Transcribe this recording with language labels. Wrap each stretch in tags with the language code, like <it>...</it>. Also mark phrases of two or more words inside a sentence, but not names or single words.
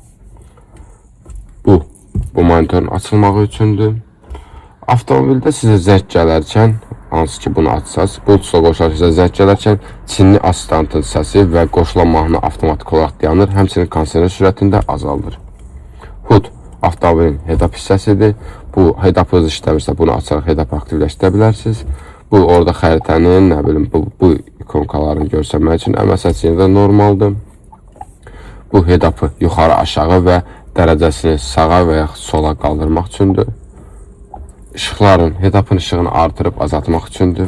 <az>Bu monitorun açılmağı üçündür. Avtomobildə sizə zəng gələrkən, hansı ki bunu açsaz, Bluetooth-la qoşularaq sizə zəng gələrkən Çinli asistantın səsi və qoşulan mahnı avtomatik olaraq dayanır, həmçinin kondisioner sürətində azaldır. HUD avtomobilin head-up hissəsidir. Bu head-up-ınız işləmirsə bunu açaraq head-up aktivləşdirə bilərsiniz. Bu orada xəritənin, nə bilim, bu ikonkalarını görsənmək üçün əməsəçiyində də normaldır. Bu head-up'ı yuxarı aşağı və dərəcəsini sağa və yaxud sola qaldırmaq üçündür. İşıqların, head-up'ın işığını artırıb azaltmaq üçündür.</az>